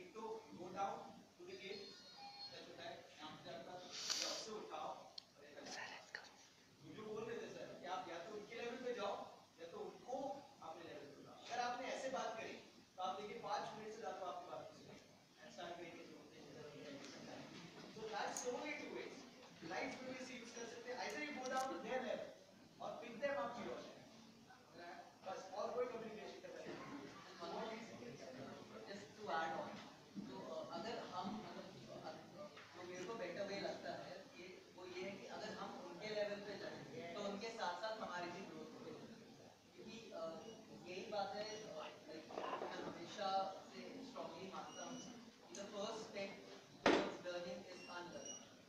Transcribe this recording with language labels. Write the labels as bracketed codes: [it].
[hi] एक तो [en] go down to the gate, [hi] होता है यहाँ पे जाकर या उससे उठाओ और एक जो बोल रहे थे सर कि आप या तो उनके लेवल पे जाओ या तो उनको अपने लेवल पे लाओ। अगर आपने ऐसे बात करी तो आप देखिए 5 मिनट से ज्यादा आपकी बात नहीं सुनेंगे। ऐसा करेंगे जो होते हैं [en] so that's only two ways. Life [hi] में भी यूज कर सकते हैं, [en] either you go down to their level और pick them up to your level. [hi] बस और कोई कम्युनिकेशन का तरीका नहीं। [en] just to add on, [hi] तो अगर हम जो मेरे को बेटर वे लगता है कि वो ये है कि अगर हम उनके लेवल पे जाएंगे तो उनके साथ साथ हमारी भी ग्रोथ होगी, क्योंकि यही बात है मैं हमेशा से स्ट्रांगली मानता हूँ कि [en] The first step towards learning is unlearning.